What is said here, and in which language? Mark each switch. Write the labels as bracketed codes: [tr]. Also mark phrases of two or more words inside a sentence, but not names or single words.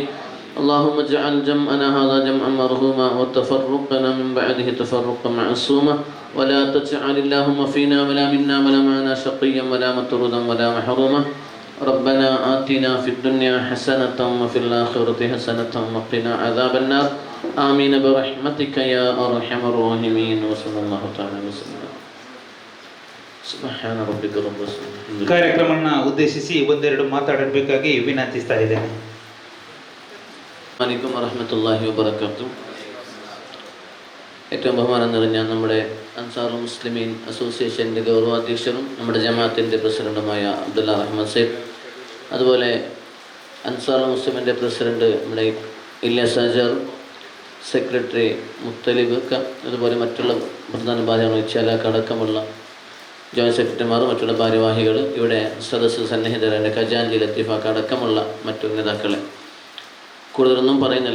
[ar] اللهم اجعل جمعنا هذا جمعا مرحوما وتفرقنا من بعده تفرقا معصوما ولا تجعل اللهم فينا ولا منا ولا معنا شقيا ولا مطرودا ولا محروما. ربنا آتنا في الدنيا حسنة وفي الآخرة حسنة وقنا عذاب النار. آمين برحمتك يا أرحم الراحمين. وصلى الله تعالى وسلم. سبحان ربك رب العزة. [kn] ಕಾರ್ಯಕ್ರಮವನ್ನು ಉದ್ದೇಶಿಸಿ ಒಂದೆರಡು ಮಾತಾಡಬೇಕಾಗಿ ವಿನಂತಿಸ್ತಾ ಇದ್ದೇನೆ. [ar] عليكم ورحمة الله وبركاته. [ml] ഏറ്റവും ബഹുമാനം നിറഞ്ഞ നമ്മുടെ അൻസാറുൽ മുസ്ലിമീൻ അസോസിയേഷൻ്റെ ഗൗരവാധ്യക്ഷനും നമ്മുടെ ജമാഅത്തിൻ്റെ പ്രസിഡന്റുമായ അബ്ദുള്ള റഹ്മാൻ സൈദ്, അതുപോലെ അൻസാറുൽ മുസ്ലിമിൻ്റെ പ്രസിഡന്റ് നമ്മുടെ ഇല്യാസ് അജർ, സെക്രട്ടറി മുത്തലിബ്, അതുപോലെ മറ്റുള്ള പ്രധാന ഭാര്യമാർ ഇച്ചാലക്കടക്കമുള്ള [en] joint secretaries, [ml] മറ്റുള്ള ഭാരവാഹികൾ, ഇവിടെ സദസ്സ് സന്നിഹിതരുടെ ഖജാൻജി ലത്തീഫാക്ക അടക്കമുള്ള മറ്റു നേതാക്കളെ, കൂടുതലൊന്നും പറയുന്നില്ല.